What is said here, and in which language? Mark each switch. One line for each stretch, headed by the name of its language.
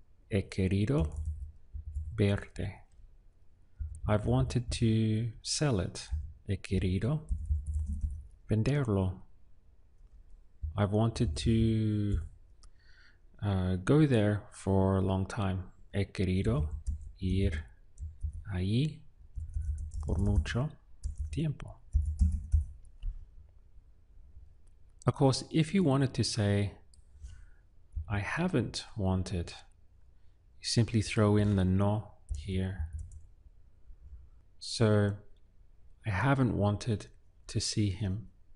Spanish: He querido verte.
English: I've wanted to sell it.
Spanish: He querido venderlo.
English: I've wanted to go there for a long time.
Spanish: He querido ir allí por mucho tiempo.
English: Of course, if you wanted to say, I haven't wanted, you simply throw in the no here. So, I haven't wanted to see him.